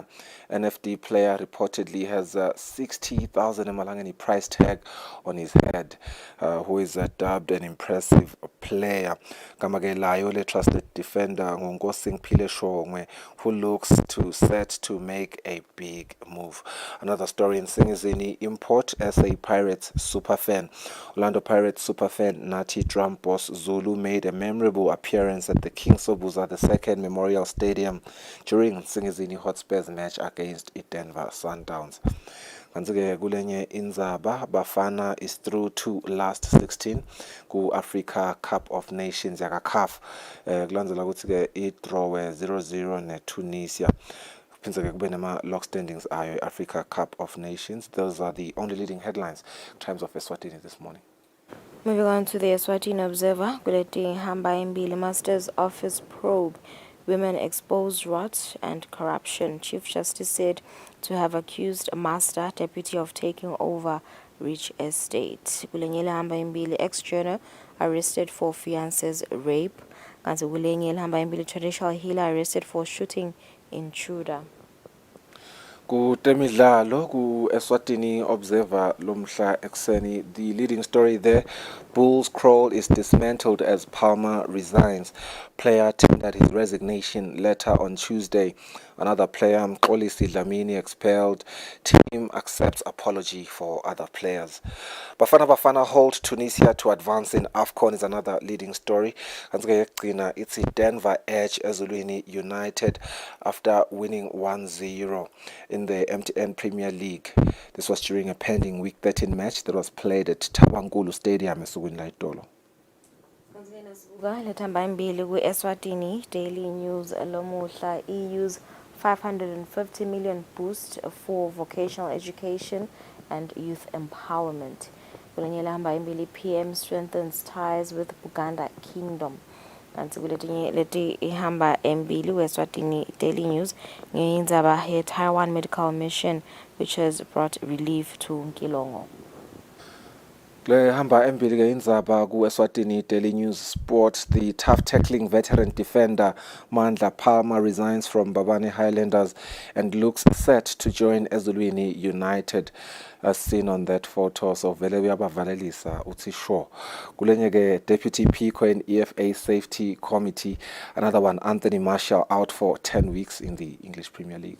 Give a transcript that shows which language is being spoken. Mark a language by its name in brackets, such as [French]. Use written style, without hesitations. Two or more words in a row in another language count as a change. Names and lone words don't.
[English] NFD player reportedly has 60,000 emalangeni price tag on his head, who is dubbed an impressive player. [Swati] Kamagelayo le [English] trusted defender Ngongosing Pile Shongwe, who looks set to make a big move. Another story in Singizini, import SA Pirates superfan. Orlando Pirates superfan Nati drum boss Zulu made a memorable appearance at the King Sobuza II Memorial Stadium during Singizini Hotspurs match against Denver Sundowns. [Swati] Kanzike kulenye indzaba Bafana [English] is through to last 16 [Swati] ku Africa Cup of Nations yaka CAF. Kulandzela ukuthi ke i-draw 0-0 ne Tunisia. Phindze kube nama [English] log standings [Swati] ayo Africa Cup of Nations. [English] Those are the only leading headlines in terms of Eswatini this morning. Moving on to the Eswatini Observer, [Swati] Kuleti Hamba Mbili [English] Master's Office probe women expose rot and corruption. Chief Justice said to have accused Master Deputy of taking over rich estate. [Swati] Kulenyele Hamba Mbili [English] ex-journal arrested for fiance's rape. [Swati] Kanti Kulenyele Hamba Mbili [English] traditional healer arrested for shooting intruder. [Swati] Kutemidlalo ku Eswatini Observer lomhla ekseni, [English] the leading story there, Bulls crawl is dismantled as Palmer resigns. Player tendered his resignation letter on Tuesday. Another player, Mxolisi Dlamini, expelled. Team accepts apology for other players. Bafana hold Tunisia to advance in AFCON is another leading story. It's Denver edge Ezulwini United after winning 1-0 in the MTN Premier League. This was during a pending Week 13 match that was played at Tabangulu Stadium in Laitolo. [Swati] Lethamba imbili [English] ku-Eswatini Daily News lomuhla, EU's 550 million boost for vocational education and youth empowerment. [Swati] Kulenyele hamba imbili [English] PM strengthens ties with Buganda Kingdom. Kanti kuletinye leti ihamba embili ku-Eswatini Daily News ngeyindzaba ye-Taiwan medical mission which has brought relief to Nkilongo. [Swati] Le hamba embili ke indzaba ku [English] Eswatini Daily News Sport, the tough tackling veteran defender Mandla Palmer resigns from Babane Highlanders and looks set to join Ezulwini United, as seen on that photo. [Swati] So vele uyabavalelisa uthi sure. Kulenye ke [English] Deputy Pico in EFA Safety Committee, another one Anthony Marshall out for 10 weeks in the English Premier League.